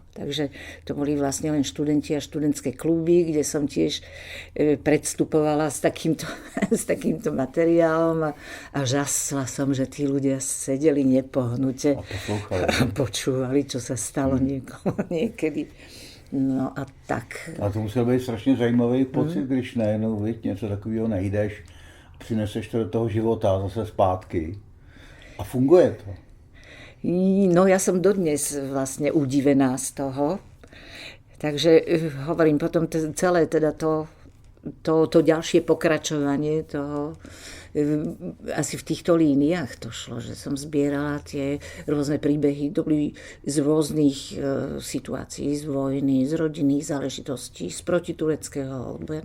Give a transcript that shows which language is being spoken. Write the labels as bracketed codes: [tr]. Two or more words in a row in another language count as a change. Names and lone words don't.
[sk] Takže to boli vlastne len študenti a študentské kluby, kde som tiež predstupovala s takýmto materiálom a žasla som, že tí ľudia sedeli nepohnute a počúvali, čo sa stalo niekedy. No a tak. [cs] A to musel být strašně zajímavý pocit, když najednou něco takového najdeš, přineseš to do toho života zase zpátky a funguje to. [sk] No ja som dodnes vlastne udivená z toho. Takže hovorím potom celé teda to ďalšie pokračovanie toho asi v týchto líniách to šlo, že som zbierala tie rôzne príbehy, to boli z rôznych situácií, z vojny, z rodinných záležitostí, z protitureckého odboja.